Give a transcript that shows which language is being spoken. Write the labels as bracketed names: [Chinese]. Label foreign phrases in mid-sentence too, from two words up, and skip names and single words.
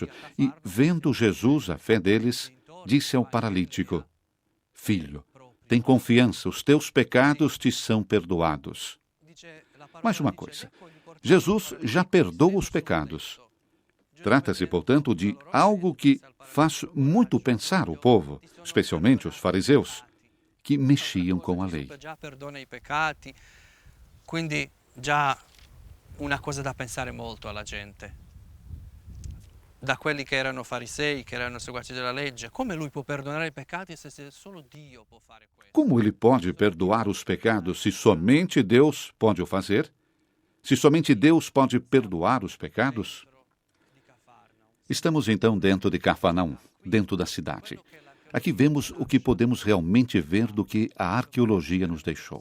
[Portuguese] E, vendo Jesus a fé deles, disse ao paralítico: Filho, tem confiança, os teus pecados te são perdoados. Mais uma coisa. Jesus já perdoa os pecados. Trata-se, portanto, de algo que faz muito pensar o povo, especialmente os fariseus, que mexiam com a lei. [Italian] Já perdona i peccati. Quindi già una cosa da pensare molto alla gente. Da quelli che erano farisei, che erano seguaci della legge, come lui può perdonare i peccati se solo Dio può fare questo? [Portuguese] Como ele pode perdoar os pecados se somente Deus pode o fazer? Se somente Deus pode perdoar os pecados? Estamos então dentro de Cafarnaum, dentro da cidade. Aqui vemos o que podemos realmente ver do que a arqueologia nos deixou.